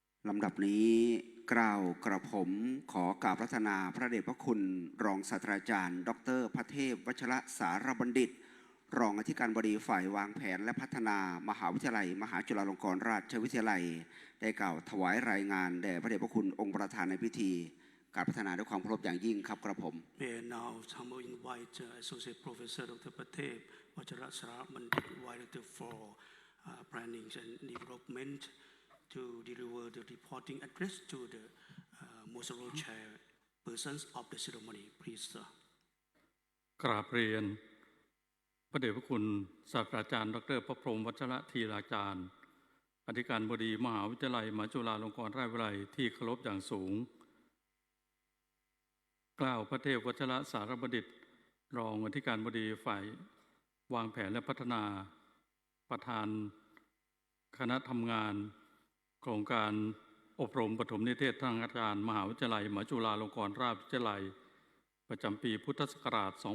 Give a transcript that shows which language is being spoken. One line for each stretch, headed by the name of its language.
Thai: ลำดับนี้กล่าวกระผมขอกราบพระธนาพระเดชพระคุณรองศาสตราจารย์ดร. พระเทพวชระสารบัณฑิตรองอธิการบดีฝ่ายวางแผนและพัฒนามหาวิทยาลัยมหาจุฬาลงกรณราชวิทยาลัยได้กล่าวถวายรายงานแด่พระเดชพระคุณองค์ประธานในพิธีการพัฒนาด้วยความเคารพอย่างยิ่งครับกระผม
English: May I now humbly invite Associate Professor Dr. Patep Vajra Sarabandit, Director for Planning and Development, to deliver the reporting address to the most honorable chairpersons of the ceremony. Please, sir.
Thai: กราบเรียนพระเดชพระคุณศาสตราจารย์ดร. พระพรหมวัชระธีราจารย์อธิการบดีมหาวิทยาลัยมหาจุฬาลงกรณราชวิทยาลัยที่เคารพอย่างสูงกล่าวพระเทพวชระสารบัณฑิตรองอธิการบดีฝ่ายวางแผนและพัฒนาประธานคณะทำงานโครงการอบรมปฐมนิเทศทางการมหาวิทยาลัยมหาจุฬาลงกรณราชวิทยาลัยประจำปีพุทธศักราช